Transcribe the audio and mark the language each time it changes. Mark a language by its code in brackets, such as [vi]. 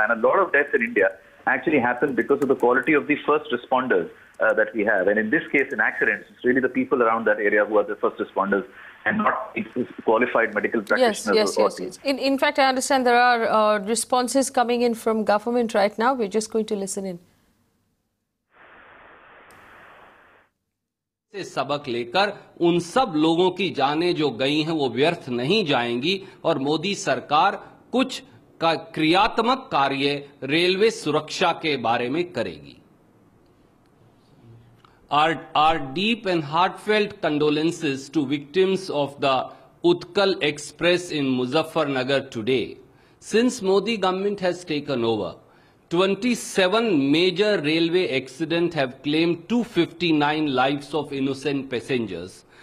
[en] And a lot of deaths in India actually happen because of the quality of the first responders that we have. And in this case, in accidents, it's really the people around that area who are the first responders and not qualified medical practitioners. Yes. In fact, I understand there are responses coming in from government right now. We're just going to listen in. [hi] से सबक लेकर उन सब लोगों की जानें जो गई हैं वो व्यर्थ नहीं जाएंगी और मोदी सरकार कुछ क्रियात्मक कार्य रेलवे सुरक्षा के बारे में करेगी। [en] Our deep and heartfelt condolences to victims of the Utkal Express in Muzaffarnagar today. Since Modi government has taken over, 27 major railway accidents have claimed 259 lives of innocent passengers.